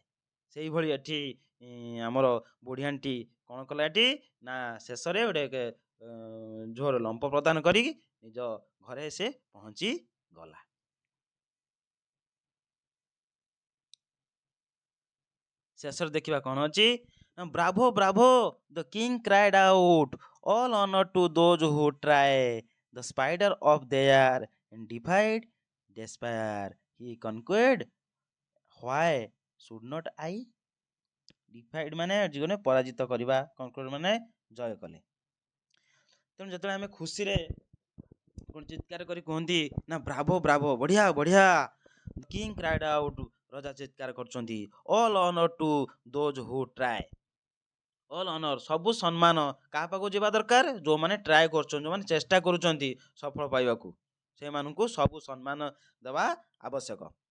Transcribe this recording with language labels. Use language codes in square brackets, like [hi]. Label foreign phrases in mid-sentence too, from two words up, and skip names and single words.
[or] ସେଇଭଳି ଏଠି ଆମର ବୁଢ଼ିଆଣ୍ଟି କ'ଣ କଲା ଏଠି ନା ଶେଷରେ ଗୋଟେ ଜୋର ଲମ୍ପ ପ୍ରଦାନ କରି ନିଜ ଘରେ ସେ ପହଞ୍ଚି ଗଲା। ଶେଷରେ ଦେଖିବା କ'ଣ ଅଛି, [en] bravo bravo the king cried out, all honour to those who try the spider up there and defied despair, he conquered, why should not I? [or] Defied ମାନେ ଜୀବନରେ ପରାଜିତ କରିବା, conquered ମାନେ ଜୟ କଲେ। ତେଣୁ ଯେତେବେଳେ ଆମେ ଖୁସିରେ ଚିତ୍କାର କରି କୁହନ୍ତି ନା [en] bravo bravo, [or] ବଢିଆ ବଢିଆ, [en] king cried out, [or] ରଜା ଚିତ୍କାର କରୁଛନ୍ତି, [en] all honour to those who try, all honour [or] ସବୁ ସମ୍ମାନ କାହା ପାଖକୁ ଯିବା ଦରକାର, ଯୋଉମାନେ ଟ୍ରାଏ କରୁଛନ୍ତି, ଯୋଉମାନେ ଚେଷ୍ଟା କରୁଛନ୍ତି ସଫଳ ପାଇବାକୁ, ସେମାନଙ୍କୁ ସବୁ ସମ୍ମାନ ଦେବା ଆବଶ୍ୟକ।